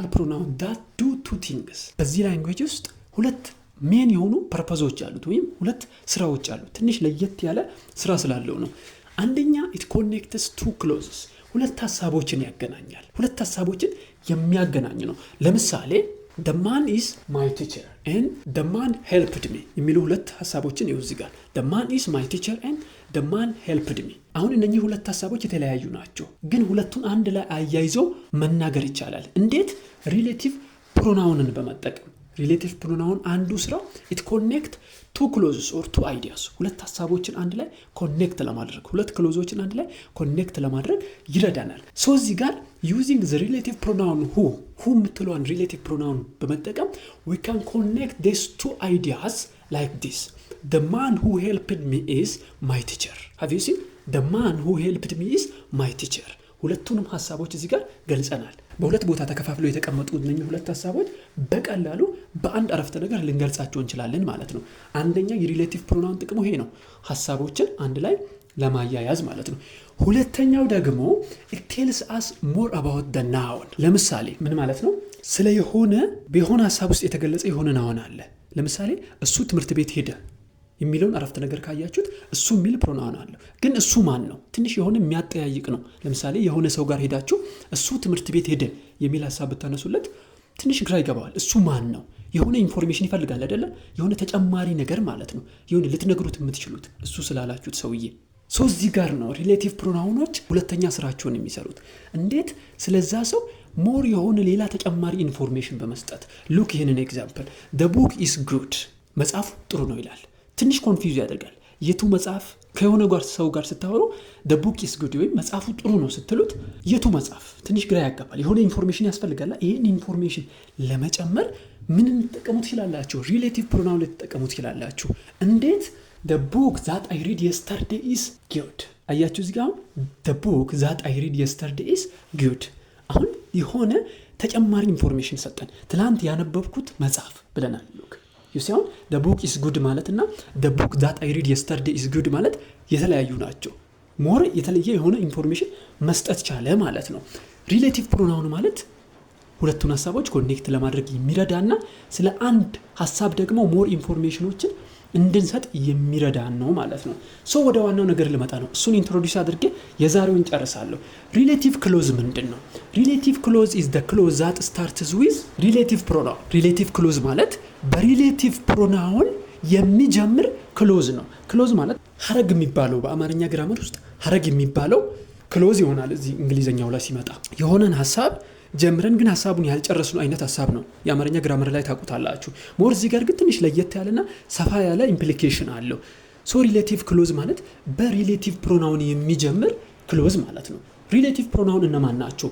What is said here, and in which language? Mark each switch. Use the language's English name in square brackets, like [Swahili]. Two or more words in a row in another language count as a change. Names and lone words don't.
[English] pronoun that do two things። [Amharic] በዚህ ላንጉዌጅ ውስጥ ሁለት ሜን የሆኑ ፐርፐዞች አሉት ወይም ሁለት ስራዎች አሉት። ትንሽ ለየት ያለ ስራ ስላለው ነው። አንደኛ [English] it connects two clauses፣ [Amharic] ሁለት ሐሳቦችን ያገናኛል። ሁለት ሐሳቦችን የሚያገናኝ ነው። ለምሳሌ [English] the man is my teacher and the man helped me [Amharic] የሚሉ ሁለት ሐሳቦችን ይኸው እዚህ ጋር [English] the man is my teacher and the man helped me። [Amharic] አሁን እነኚህ ሁለት ሐሳቦች የተለያዩ ናቸው፣ ግን ሁለቱን አንድ ላይ አያይዞ መናገር ይቻላል። እንዴት? [English] relative pronoun በመጠቀም። relative pronoun አንዱ ስራው it connect two clauses or two ideas፣ [Amharic] ሁለት ሐሳቦችን አንድ ላይ ኮኔክት ለማድረግ፣ ሁለት ክሎዞችን አንድ ላይ ኮኔክት ለማድረግ ይረዳናል። ሶ እዚህ ጋር [English] using the relative pronoun who የምትለዋን relative pronoun በመጠቀም we can connect these two ideas like this. The man who helped me is my teacher. Have you seen? The man who helped me is my teacher. [Amharic] ሁለቱንም ሐሳቦች እዚህ ጋር ገልጸናል። በሁለት ቦታ ተከፋፍለው የተቀመጡ እነኚህ ሁለት ሐሳቦች በቀላሉ በአንድ አረፍተ ነገር ልንገልጻቸው እንችላለን ማለት ነው። አንደኛ [English] relative pronoun [Amharic] ጥቅሙ ይሄ ነው። ሐሳቦችን አንድ ላይ ለማያያዝ ማለት ነው። ሁለተኛው ደግሞ [English] it tells us more about the noun። [Amharic] ለምሳሌ ምን ማለት ነው? ስለ በሆነ ሐሳብ ውስጥ የተገለጸ የሆነ ናውን አለ። ለምሳሌ እሱ ትምህርት ቤት ሄደ የሚለውን አረፍተ ነገር ካያችሁት እሱ የሚል ፕሮናውን አለ። ግን እሱ ማን ነው? ትንሽ የሆነ የሚያጠያይቅ ነው። ለምሳሌ የሆነ ሰው ጋር ሄዳችሁ እሱ ትምህርት ቤት ሄደ የሚል ሐሳብ ብታነሱለት ትንሽ ግራ ይገባዋል። እሱ ማን ነው? የሆነ ኢንፎርሜሽን ይፈልጋል አይደለ? የሆነ ተጨማሪ ነገር ማለት ነው። የሆነ ልትነግሩት የምትችሉት እሱ ስላላችሁት ሰውዬ። እዚህ ጋር ነው [English] relative pronouns [Amharic] ሁለተኛ ስራቸውን የሚሰሩት። እንዴት? ስለዛ ሰው ሞር የሆነ ሌላ ተጨማሪ ኢንፎርሜሽን በመስጠት ሉክ ይህንን ኤግዛምፕል [English] the book is good [Amharic] መጽሐፉ ጥሩ ነው ይላል። ትንሽ ኮንፊውዝ ያደርጋል። የቱ መጽሐፍ? ከሆነ ሰው ጋር ስታወሩ [English] the book is good [Amharic] ወይም መጽሐፉ ጥሩ ነው ስትሉት የቱ መጽሐፍ? ትንሽ ግራ ያጋባል። የሆነ ኢንፎርሜሽን ያስፈልጋል። ይሄን ኢንፎርሜሽን ለመጨመር ምን ልትጠቀሙት ይችላላችሁ? [English] relative pronoun [Amharic] ልትጠቀሙት ይችላላችሁ። እንዴት? [English] the book that I read yesterday is good። [Amharic] አያችሁ እዚህ ጋር [English] the book that I read yesterday is good። [Amharic] አሁን የሆነ ተጨማሪ ኢንፎርሜሽን ሰጠን። ትላንት ያነበብኩት መጽሐፍ ብለናል። ሉክ ሲሆን [English] the book is good [Amharic] ማለት እና [English] the book that I read yesterday is good [Amharic] ማለት የተለያዩ ናቸው። ሞር የተለየ የሆነ ኢንፎርሜሽን መስጠት ቻለ ማለት ነው። [English] relative pronoun [Amharic] ማለት ሁለቱን ሐሳቦች ኮኔክት ለማድረግ የሚረዳና ስለ አንድ ሐሳብ ደግሞ ሞር ኢንፎርሜሽኖችን እንድንሰጥ የሚረዳን ነው ማለት ነው። ወደ ዋናው ነገር ልመጣ ነው። እሱን ኢንትሮዲዩስ አድርጌ የዛሬውን ጨርሳለሁ። [English] relative clause [Amharic] ምንድነው? [English] relative clause is the clause that starts with relative pronoun። [Amharic] ሪሌቲቭ ክሎዝ ማለት በሪሌቲቭ ፕሮናውን የሚጀምር ክሎዝ ነው። ክሎዝ ማለት ሐረግ የሚባለው በአማርኛ ግራመር ውስጥ ሐረግ የሚባለው ክሎዝ ይሆናል። እዚህ እንግሊዘኛው ላይ ሲመጣ የሆነን ሐሳብ ጀምረን ግን ሐሳቡን ያልጨረስነው አይነት ሐሳብ ነው። የአማርኛ ግራመር ላይ ታውቁታላችሁ። ሞር እዚህ ጋር ግን ትንሽ ለየት ያለና ሰፋ ያለ ኢምፕሊኬሽን አለው። [English] relative clause [Amharic] ማለት [English] relative pronoun [Amharic] የሚጀምር ክሎዝ ማለት ነው። [English] relative pronoun [Amharic] እነማን ናቸው?